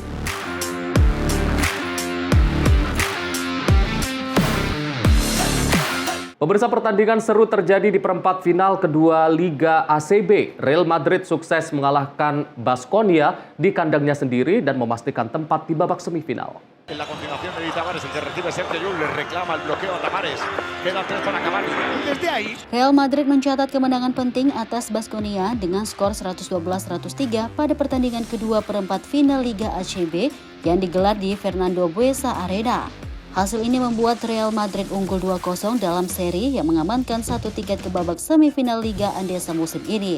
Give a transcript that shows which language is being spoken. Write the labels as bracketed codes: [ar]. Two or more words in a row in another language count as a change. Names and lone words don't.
[id] Pemirsa, pertandingan seru terjadi di perempat final kedua Liga ACB. Real Madrid sukses mengalahkan Baskonia di kandangnya sendiri dan memastikan tempat di babak semifinal. [es] La continuación de Tavares, el que recibe Sergio Llull, le reclama el bloqueo a Tavares. Quedan 3 para acabar. Y desde ahí [id] Real Madrid mencatat kemenangan penting atas Baskonia dengan skor 112-103 pada pertandingan kedua perempat final Liga ACB yang digelar di Fernando Buesa Arena. Hasil ini membuat Real Madrid unggul 2-0 dalam seri yang mengamankan 1 tiket ke babak semifinal Liga Andesa musim ini.